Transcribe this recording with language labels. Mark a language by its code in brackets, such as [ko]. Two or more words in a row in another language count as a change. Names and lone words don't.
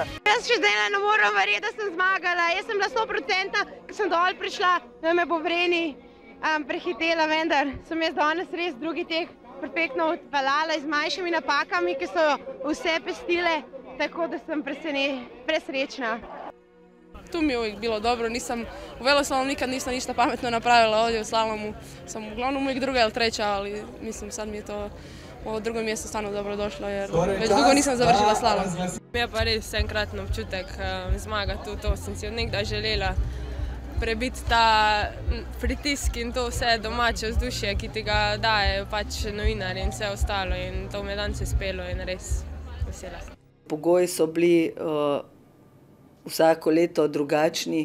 [sl] Jaz še zdaj ne moram verjeti, da sem zmagala. Jaz sem bila 100%, ko sem dol prišla, da me bo Vreni prehitela, vendar sem jaz danes res drugi tek perfektno odpeljala z manjšimi napakami, ki so vse pestile, tako da sem presrečna. [hr] Tu mi je uvijek bilo dobro, u veloslalom nikad nisam ništa pametno napravila, ovdje u slalomu sam uglavnom uvijek druga ili treća, ali mislim sad mi je to ovo drugo mjesto stvarno dobro došlo jer već dugo nisam završila slalom. [sl] Mi je pa res enkratno občutek zmagati, to sem si od nekdaj želela prebiti ta pritisk in to vse domače vzdušje, ki ti ga daje pač novinarji in vse ostalo in to me danes uspelo in res vesela. Pogoji so bili vsako leto drugačni.